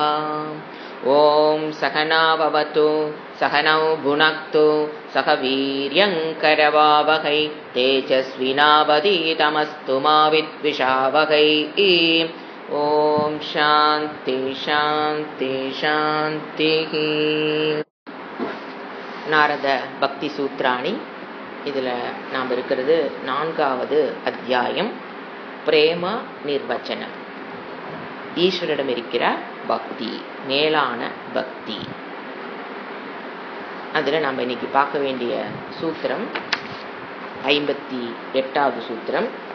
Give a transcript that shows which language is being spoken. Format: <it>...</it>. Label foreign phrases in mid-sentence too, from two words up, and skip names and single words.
<sa>ॐ सहना भवतु सहनौ भुनक्तु सह वीर्यङ्करवावहै तेजस्विनावधीतमस्तु मा विद्विषावहै। ॐ शान्ति शान्ति शान्तिः.</sa> <ta>நாரத பக்தி சூத்ராணி. இதில் நாம் இருக்கிறது 4வது அத்தியாயம், பிரேம நிர்வச்சனம். ஈஸ்வரிடம் இருக்கிற பக்தி, மேலான பக்தி. அதில் நம்ம இன்னைக்கு பார்க்க வேண்டிய சூத்திரம் 58வது சூத்திரம்.</ta>